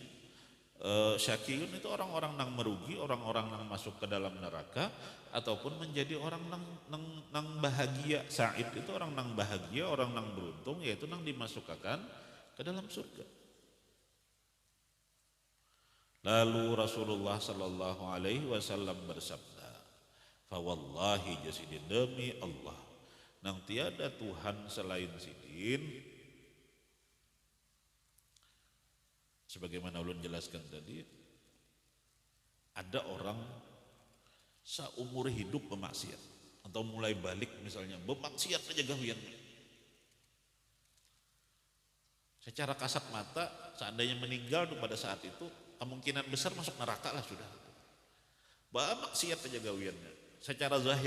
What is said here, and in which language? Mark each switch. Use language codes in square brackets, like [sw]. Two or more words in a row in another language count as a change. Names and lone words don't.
[bjn] Syaqiyun itu orang-orang nang merugi, orang-orang nang masuk ke dalam neraka, ataupun menjadi orang nang bahagia. Sa'id itu orang nang bahagia, orang nang beruntung, yaitu nang dimasukkan ke dalam surga. Lalu Rasulullah [ar] صلى الله عليه وسلم [bjn] bersabda, [ar] فوالله [bjn] jasidin demi Allah nang tiada Tuhan selain sidin, sebagaimana ulun jelaskan tadi, ada orang seumur hidup bermaksiat atau mulai balik misalnya bermaksiat saja gawian. Secara kasat mata seandainya meninggal pada saat itu kemungkinan besar masuk neraka lah sudah. Bermaksiat saja gawiannya secara zahir.